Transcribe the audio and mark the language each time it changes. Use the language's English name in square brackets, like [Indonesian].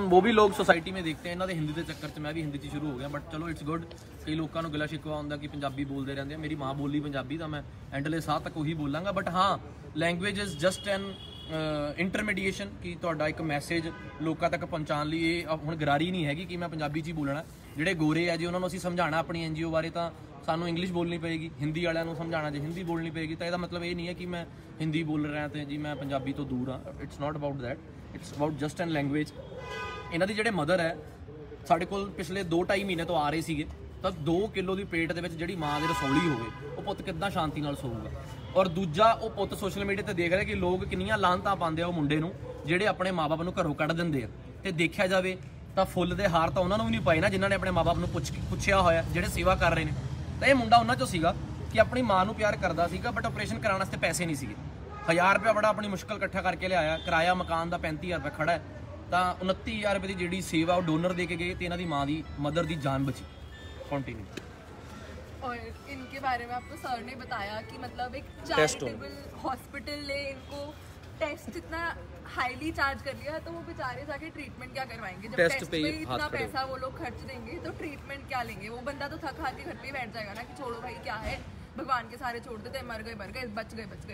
[Hindi] हम वो भी लोग सोसाइटी में देखते हैं, इन्होंने हिंदी के चक्कर से मैं भी हिंदी से शुरू हो गया, बट चलो [English] It's good. [Hindi] कई लोगों को गिला शिकवा होंगे कि पंजाबी बोलते रहते हैं, मेरी माँ बोली पंजाबी तो मैं एंडले साथ तक वही बोलांगा, बट हाँ [English] language is just an intermediation [Hindi] कि [Punjabi] ਤੁਹਾਡਾ ਇੱਕ ਮੈਸੇਜ ਲੋਕਾਂ ਤੱਕ ਪਹੁੰਚਾਉਣ ਲਈ। ਇਹ ਹੁਣ ਗਰਾਰੀ ਨਹੀਂ ਹੈਗੀ ਕਿ ਮੈਂ ਪੰਜਾਬੀ 'ਚ ਹੀ ਬੋਲਣਾ। ਜਿਹੜੇ ਗੋਰੇ ਆ ਜੀ ਉਹਨਾਂ ਨੂੰ ਅਸੀਂ ਸਮਝਾਉਣਾ ਆਪਣੀ NGO ਬਾਰੇ ਤਾਂ ਸਾਨੂੰ ਇੰਗਲਿਸ਼ ਬੋਲਣੀ ਪਏਗੀ, ਹਿੰਦੀ ਵਾਲਿਆਂ ਨੂੰ ਸਮਝਾਉਣਾ ਜੇ ਹਿੰਦੀ ਬੋਲਣੀ ਪਏਗੀ, ਤਾਂ ਇਹਦਾ ਮਤਲਬ ਇਹ ਨਹੀਂ ਹੈ ਕਿ ਮੈਂ ਹਿੰਦੀ ਬੋਲ ਰਿਹਾ ਤੇ ਜੀ ਮੈਂ ਪੰਜਾਬੀ ਤੋਂ ਦੂਰ ਹਾਂ। [English] It's not about that, it's about just an language. [Punjabi] ਇਹਨਾਂ ਦੀ ਜਿਹੜੇ ਮਦਰ ਹੈ ਸਾਡੇ ਕੋਲ ਪਿਛਲੇ 2-2.5 ਮਹੀਨੇ ਤੋਂ ਆ ਰਹੇ ਸੀਗੇ, ਤਾਂ 2 ਕਿਲੋ ਦੀ ਪੇਟ ਦੇ ਵਿੱਚ ਜਿਹੜੀ ਮਾਂ ਦੀ ਰਸੌਲੀ ਹੋਵੇ, ਉਹ ਪੁੱਤ ਕਿੱਦਾਂ ਸ਼ਾਂਤੀ ਨਾਲ ਸੋਊਗਾ। ਔਰ ਦੂਜਾ ਉਹ ਪੁੱਤ ਸੋਸ਼ਲ ਮੀਡੀਆ ਤੇ ਦੇਖ ਰਿਹਾ ਕਿ ਲੋਕ ਕਿੰਨੀਆਂ ਲਾਹਨਤਾਂ ਪਾਉਂਦੇ ਆ ਉਹ ਮੁੰਡੇ ਨੂੰ ਜਿਹੜੇ ਆਪਣੇ ਮਾਪੇ ਨੂੰ ਘਰੋਂ ਕੱਢ ਦਿੰਦੇ ਆ। ਤੇ ਦੇਖਿਆ ਜਾਵੇ ਤਾਂ ਫੁੱਲ ਦੇ ਹਾਰ ਤਾਂ ਉਹਨਾਂ ਨੂੰ ਵੀ ਨਹੀਂ ਪਾਏ ਨਾ ਜਿਨ੍ਹਾਂ ਨੇ ਆਪਣੇ ਮਾਪੇ ਨੂੰ ਪੁੱਛਿਆ ਹੋਇਆ, ਜਿਹੜੇ ਸੇਵਾ ਕਰ ਰਹੇ ਨੇ। ਤਾਂ ਇਹ ਮੁੰਡਾ ਉਹਨਾਂ ਚੋਂ ਸੀਗਾ ਕਿ ਆਪਣੀ ਮਾਂ ਨੂੰ ਪਿਆਰ ਕਰਦਾ ਸੀਗਾ, ਬਟ ਆਪਰੇਸ਼ਨ ਕਰਾਉਣ ਵਾਸਤੇ ਪੈਸੇ ਨਹੀਂ ਸੀਗੇ। 1000 ਰੁਪਏ ਬੜਾ ਆਪਣੀ ਮੁਸ਼ਕਲ ਇਕੱਠਾ ਕਰਕੇ ਲਿਆਇਆ, ਕਿਰਾਇਆ ਮਕਾਨ ਦਾ 35000 ਰੁਪਏ ਖੜਾ ਹੈ, ਤਾਂ 29000 ਰੁਪਏ ਦੀ ਜਿਹੜੀ ਸੇਵਾ ਉਹ ਡੋਨਰ ਦੇ ਕੇ ਗਏ ਤੇ ਇਹਨਾਂ ਦੀ ਮਾਂ ਦੀ ਮਦਰ ਦੀ ਜਾਨ ਬਚੀ। ਕੰਟੀਨਿਊ। [Hindi] और इनके बारे में आपको सर ने बताया कि मतलब एक चैरिटेबल हॉस्पिटल ने इनको टेस्ट इतना हाईली चार्ज कर लिया, तो वो बेचारे जाके ट्रीटमेंट क्या करवाएंगे जब टेस्ट पे इतना पैसा वो लोग खर्च देंगे, तो ट्रीटमेंट क्या लेंगे। वो बंदा तो थक हार के घर पे बैठ जाएगा ना कि छोड़ो भाई क्या है, भगवान के सारे छोड़ देते, मर गए बच गए।